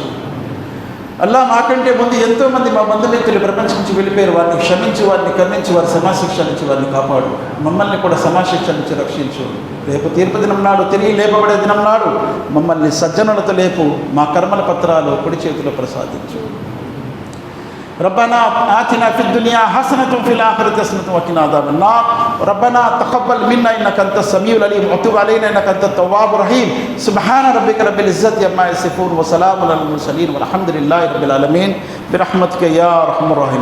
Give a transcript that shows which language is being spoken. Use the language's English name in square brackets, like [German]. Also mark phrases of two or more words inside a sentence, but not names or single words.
[Telugu] అల్లాహ్ మాకంటే ముందు ఎంతోమంది మా బంధుమిత్రులు ప్రపంచం నుంచి వెళ్ళిపోయారు, వారిని క్షమించి, వారిని కరుణించి, వారి సమాశిక్ష నుంచి వారిని కాపాడు. మమ్మల్ని కూడా సమాశిక్ష నుంచి రక్షించు. రేపు తీర్పు దినం నాడు, తిరిగి లేపబడే దినం నాడు మమ్మల్ని సజ్జనులతో లేపు, మా కర్మల పత్రాలు కుడి చేతిలో ప్రసాదించు. [Arabic] ربنا آتنا في الدنيا حسنة وفي الآخرة حسنة وقنا عذاب النار ربنا تقبل منا إنك أنت السميع العليم وتب علينا إنك أنت التواب الرحيم سبحان ربك رب العزة عما يصفون وسلام على المرسلين والحمد لله رب العالمين برحمتك يا أرحم الراحمين.